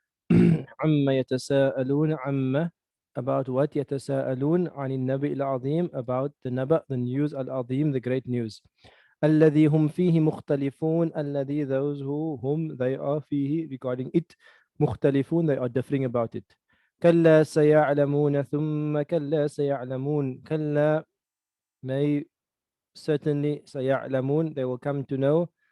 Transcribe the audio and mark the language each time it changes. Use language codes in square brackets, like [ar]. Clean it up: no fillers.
[ar] Amma yatasa'alun amma, [en] about what [ar] yatasa'alun anin nabi al-azim, [en] about the Naba, the news [ar] al-azim, [en] the great news. [ar] Alladhi hum fihi mukhtalifun, alladhi, [en] those whom they are [ar] fihi, [en] regarding it, [ar] mukhtalifun, [en] they are differing about it. [ar] كلا سيعلمون ثم كلا سيعلمون. كلا, [en] may, certainly, [ar] سيعلمون, [en] they will come to know.